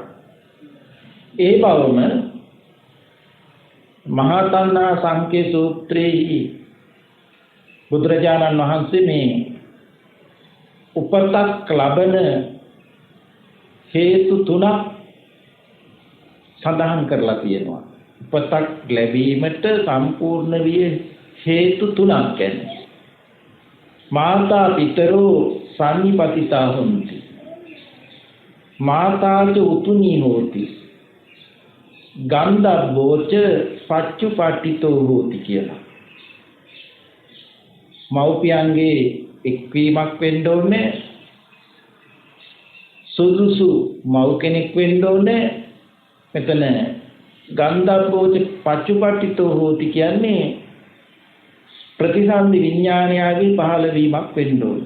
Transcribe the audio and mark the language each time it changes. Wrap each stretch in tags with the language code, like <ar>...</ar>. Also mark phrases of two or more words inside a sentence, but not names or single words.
<si>ඒ බවම මහා තණ්හා සංකේ සූත්‍රයේ බුදුරජාණන් වහන්සේ මේ උපතක් ලබන හේතු තුනක් සඳහන් කරලා තියෙනවා. උපතක් ලැබීමට සම්පූර්ණ විය හේතු තුනක් කියන්නේ.</si> <pi>මාතා පිතරෝ සම්නිපතිතා හොಂತಿ. මාතාච උතුනී හෝති. ගන්ධබ්බෝච පච්චුපට්ඨිතෝ හෝති කියලා.</pi> <si>මව්පියන්ගේ එක්වීමක් වෙන්න ඕනේ. සුදුසු මව් කෙනෙක් වෙන්න ඕනේ. මෙතන</si> <pi>ගන්ධබ්බෝච පච්චුපට්ඨිතෝ හෝති</pi> <si>කියන්නේ ප්‍රතිසන්දි විඥානයගේ පහළ වීමක් වෙන්න ඕනේ.</si>